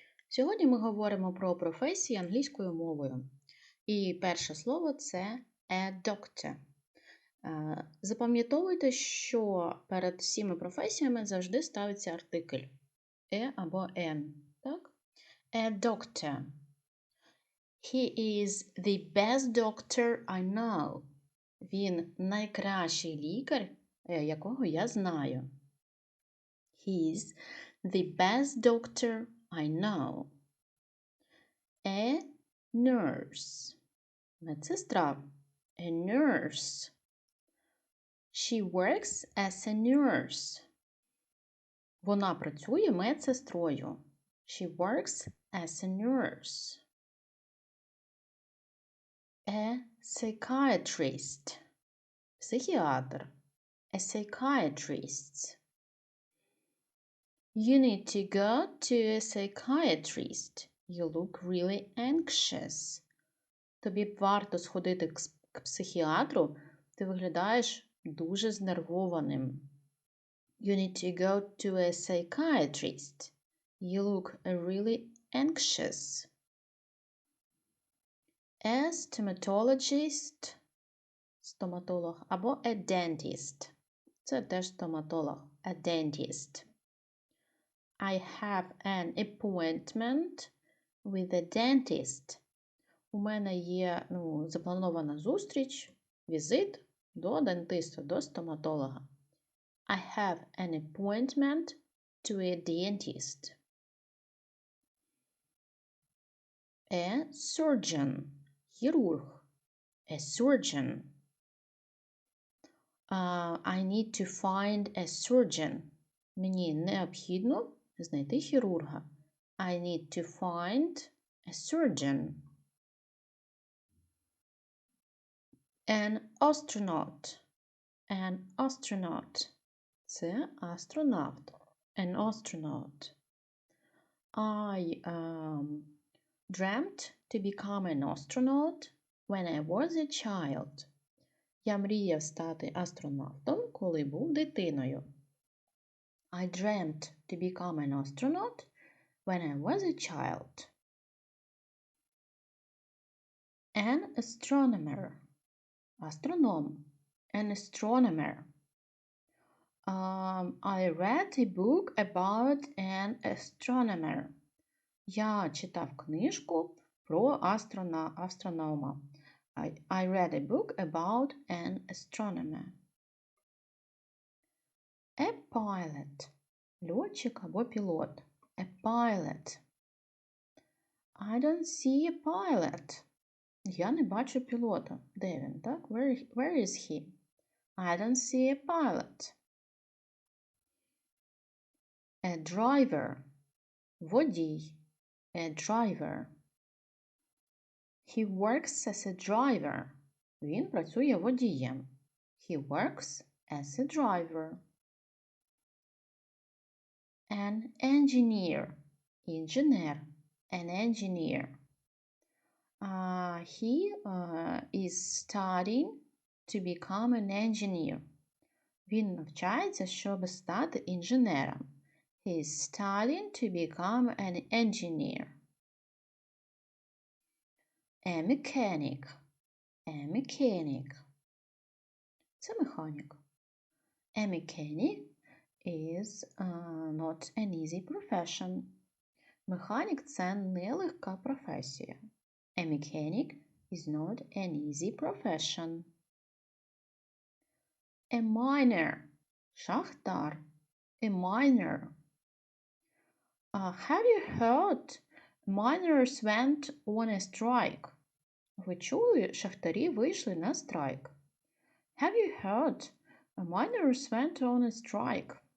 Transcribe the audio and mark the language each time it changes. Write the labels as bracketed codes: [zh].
[uk] Сьогодні ми говоримо про професії англійською мовою. І перше слово – це [en] a doctor. [uk] Запам'ятовуйте, що перед всіми професіями завжди ставиться артикль «e» або «n». [en] Так? A doctor. He is the best doctor I know. [uk] Він найкращий лікар, якого я знаю. [en] He is the best doctor I know. A nurse. Медсестра. A nurse. She works as a nurse. [uk] Вона працює медсестрою. [en] She works as a nurse. A psychiatrist. Психіатр. A psychiatrist. You need to go to a psychiatrist. You look really anxious. [uk] Тобі б варто сходити к психіатру, ти виглядаєш дуже знервованим. [en] You need to go to a psychiatrist. You look really anxious. A stomatologist, [uk] стоматолог, або [en] a dentist. [uk] Це теж стоматолог, [en] a dentist. I have an appointment with a dentist. [uk] У мене є запланована зустріч, візит до дентиста, до стоматолога. [en] I have an appointment to a dentist. A surgeon. Хірург. A surgeon. I need to find a surgeon. [uk] Мені необхідно знайти хірурга. [en] I need to find a surgeon. An astronaut. An astronaut. [uk] Це астронавт. [en] An astronaut. I dreamt to become an astronaut when I was a child. [uk] Я мріяв стати астронавтом, коли був дитиною. [en] I dreamt to become an astronaut when I was a child. An astronomer. Астроном. An astronomer. I read a book about an astronomer. [uk] Я читав книжку про астронома. [en] I read a book about an astronomer. A pilot. [uk] Льотчик або пілот. [en] A pilot. I don't see a pilot. [uk] Я не бачу пілота. Де він, так? [en] Where is he? I don't see a pilot. A driver. Водій. A driver. He works as a driver. [uk] Він працює водієм. [en] He works as a driver. An engineer. Інженер. An engineer. He is studying to become an engineer. [uk] Він навчається, щоб стати інженером. [en] He is studying to become an engineer. A mechanic. A mechanic. [uk] Це механік. [en] A mechanic is not an easy profession. [uk] Механік – це нелегка професія. [en] A mechanic is not an easy profession. A miner. Шахтар. A miner. Have you heard miners went on a strike? [uk] Ви чули, шахтарі вийшли на страйк. [en] Have you heard miners went on a strike?